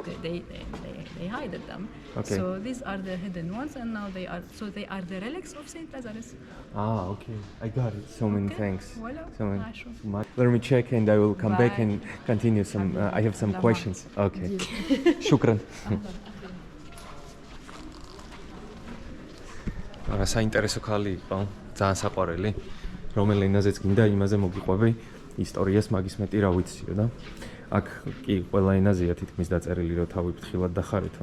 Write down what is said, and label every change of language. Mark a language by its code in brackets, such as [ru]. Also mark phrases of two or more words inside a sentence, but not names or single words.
[en] They hid them. Okay. So these are the hidden ones, and now they are the relics of Saint Lazarus. Okay. I got it. So many thanks. Voilà. So much. Let me check, and I will come back Bye. and continue some. I have some questions. Okay. Shukran. [ka] საინტერესო ქალი იყო, ძალიან საყვარელი, რომელ ენაზეც გინდა იმაზე მოგიყვები, ისტორიას მაგის მეტი რა ვიციო და აქ კი ყველა ენაზეა თითქმის დაწერილი, რომ თავი ფრთხილად დახარითო.